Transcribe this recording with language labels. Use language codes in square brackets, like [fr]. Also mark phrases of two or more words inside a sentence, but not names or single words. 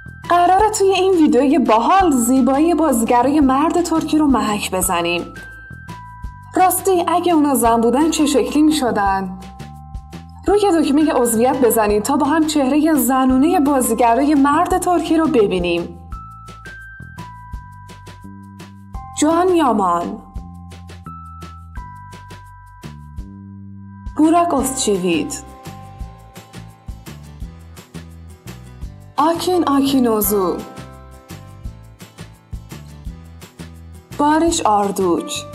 [fa] قراره توی این ویدیوی باحال زیبایی بازیگرای مرد ترکی رو محک بزنیم. راستی اگه اونا زن بودن چه شکلی می شدن؟ روی دکمه عضویت بزنید تا با هم چهره زنونه بازیگرای مرد ترکی رو ببینیم. Can Yaman، Burak Özçivit، Akin Akinoğlu، Barış Arduç،